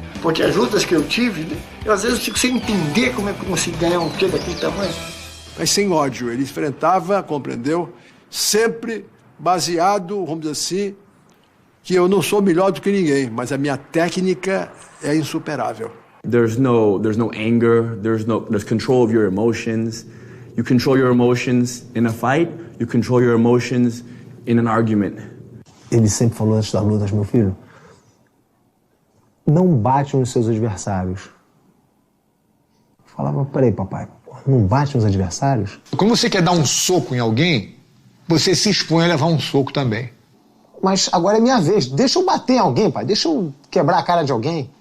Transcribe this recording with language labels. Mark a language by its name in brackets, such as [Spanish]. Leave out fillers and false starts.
[Portuguese] Porque as lutas que eu tive, eu às vezes fico sem entender como é que eu consigo ganhar um quê daquele tamanho. Mas sem ódio, ele enfrentava, compreendeu? Sempre baseado, vamos dizer assim, que eu não sou melhor do que ninguém, mas a minha técnica é insuperável. [English] There's no anger, there's control of your emotions. You control your emotions in a fight, you control your emotions in an argument. [Portuguese] Ele sempre falou antes das lutas, meu filho, não bate nos seus adversários. Eu falava, peraí, papai, não bate nos adversários? Quando você quer dar um soco em alguém, você se expõe a levar um soco também. Mas agora é minha vez, deixa eu bater em alguém, pai, deixa eu quebrar a cara de alguém.